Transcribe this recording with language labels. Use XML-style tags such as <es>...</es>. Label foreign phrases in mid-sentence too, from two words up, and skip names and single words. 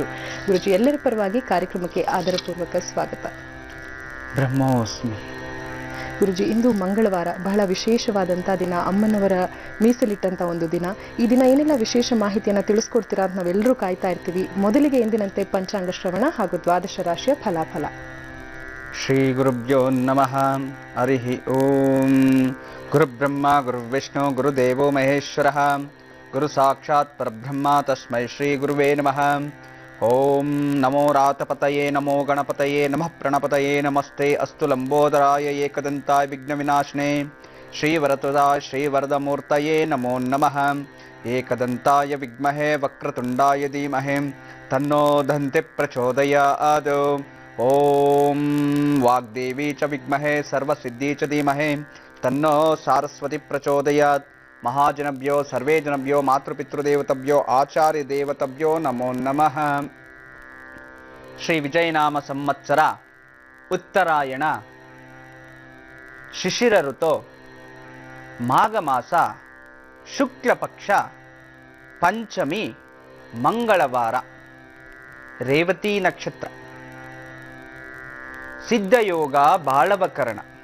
<kn>ಗುರುಜಿ, ಎಲ್ಲರ ಪರವಾಗಿ ಕಾರ್ಯಕ್ರಮಕ್ಕೆ ಆದರಪೂರ್ವಕ ಸ್ವಾಗತ. ಬ್ರಹ್ಮೋಸ್ಮಿ. ಗುರುಜಿ, ಇಂದು ಮಂಗಳವಾರ, ಬಹಳ ವಿಶೇಷವಾದಂತಹ ದಿನ, ಅಮ್ಮನವರ ಮೀಸಲಿಟ್ಟಂತ ಒಂದು ದಿನ. ಈ ದಿನ ಏನೆಲ್ಲ ವಿಶೇಷ ಮಾಹಿತಿಯನ್ನ ತಿಳಿಸ್ಕೊಡ್ತೀರಾ ಅಂತ ನಾವೆಲ್ಲರೂ ಕಾಯ್ತಾ ಇರ್ತೀವಿ. ಮೊದಲಿಗೆ ಎಂದಿನಂತೆ ಪಂಚಾಂಗ ಶ್ರವಣ ಹಾಗೂ ದ್ವಾದಶ ರಾಶಿಯ ಫಲಾಫಲ.</kn> <sa>ಶ್ರೀ ಗುರುಭ್ಯೋ ನಮಃ. ಹರಿ ಓಂ. ಗುರುಬ್ರಹ್ಮ ಗುರುವಿಷ್ಣು ಗುರುದೇವೋ ಮಹೇಶ್ವರಃ. ಗುರು ಸಾಕ್ಷಾತ್ ಪರಬ್ರಹ್ಮ ತಸ್ಮೈ ಶ್ರೀ ಗುರುವೇ ನಮಃ. ಓಂ ನಮೋ ರಾತಪತಯೇ ನಮೋ ಗಣಪತಯೇ ನಮಃ ಪ್ರಣಪತಯೇ ನಮಸ್ತೆ ಅಸ್ತು ಲಂಬೋದರಾಯ ಏಕದಂತಾಯ ವಿಘ್ನ ವಿನಾಶನೇ ಶ್ರೀವರತುದಾಯ ಶ್ರೀವರದಮೂರ್ತಯೇ ನಮೋ ನಮಃ. ಏಕದಂತಾಯ ವಿದ್ಮಹೇ ವಕ್ರತುಂಡಾಯ ಧೀಮಹಿ ತನ್ನೋ ದಂತಿ ಪ್ರಚೋದಯಾತ್. ಓಂ ವಾಗ್ದೇವಿ ಚ ವಿದ್ಮಹೇ ಸರ್ವಸಿದ್ಧಿ ಚ ಧೀಮಹಿ ತನ್ನೋ ಸಾರಸ್ವತಿ ಪ್ರಚೋದಯಾತ್. ಮಹಾಜನಭ್ಯೋ ಸರ್ವೇ ಜನಭ್ಯೋ ಮಾತೃಪಿತೃದೇವತಭ್ಯೋ ಆಚಾರ್ಯ ದೇವತಭ್ಯೋ ನಮೋ ನಮಃ. ಶ್ರೀ ವಿಜಯನಾಮ ಸಂವತ್ಸರ ಉತ್ತರಾಯಣ ಶಿಶಿರ ಋತು ಮಾಘ ಮಾಸ ಶುಕ್ಲ ಪಕ್ಷ ಪಂಚಮಿ ಮಂಗಳವಾರ, ರೇವತಿ ನಕ್ಷತ್ರ, ಸಿದ್ಧಯೋಗ ಬಾಳವಕರಣ.</sa>